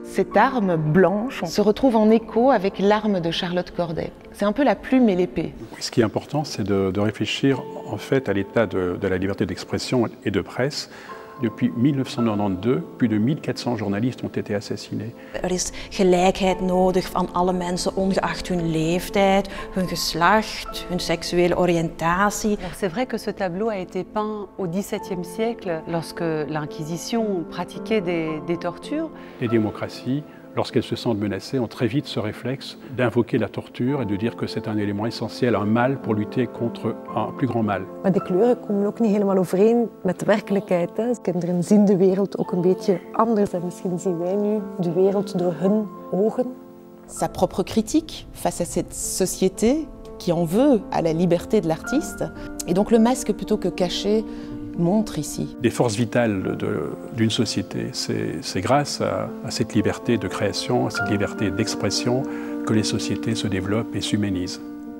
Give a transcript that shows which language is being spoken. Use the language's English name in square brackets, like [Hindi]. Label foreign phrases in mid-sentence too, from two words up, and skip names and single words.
[French] Cette arme blanche se retrouve en écho avec l'arme de Charlotte Corday. C'est un peu la plume et l'épée. Ce qui est important, c'est de réfléchir en fait à l'état de la liberté d'expression et de presse. Depuis 1992, plus de 1400 journalistes ont été assassinés. [Dutch] Is gelijkheid nodig van alle mensen, ongeacht hun leeftijd, hun geslacht, hun seksuele oriëntatie. [French] C'est vrai que ce tableau a été peint au XVIIe siècle, lorsque l'Inquisition pratiquait des tortures. Les démocraties, lorsqu'elles se sentent menacées, ont très vite ce réflexe d'invoquer la torture et de dire que c'est un élément essentiel, un mal pour lutter contre un plus grand mal. [Dutch] Maar de kleuren komen ook niet helemaal overeen met de werkelijkheid. Kinderen zien de wereld ook een beetje anders en misschien zien wij nu de wereld door hun ogen. [French] Sa propre critique face à cette société qui en veut à la liberté de l'artiste. Et donc le masque, plutôt que caché, montre ici. Les forces vitales d'une société, c'est grâce à cette liberté de création, à cette liberté d'expression que les sociétés se développent et s'humanisent.